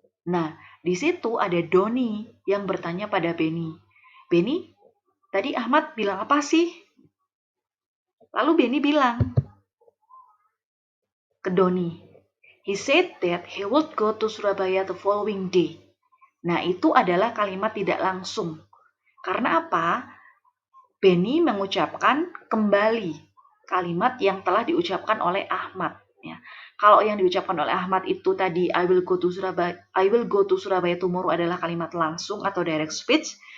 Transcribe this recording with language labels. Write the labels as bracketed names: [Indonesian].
[Indonesian] Nah, di situ ada Doni yang bertanya pada Benny. Benny, tadi Ahmad bilang apa sih? Lalu Benny bilang ke Doni, [English] he said that he would go to Surabaya the following day. [Indonesian] Nah, itu adalah kalimat tidak langsung. Karena apa? Benny mengucapkan kembali kalimat yang telah diucapkan oleh Ahmad. Ya. Kalau yang diucapkan oleh Ahmad itu tadi [English] I will go to Surabaya tomorrow [Indonesian] adalah kalimat langsung atau direct speech.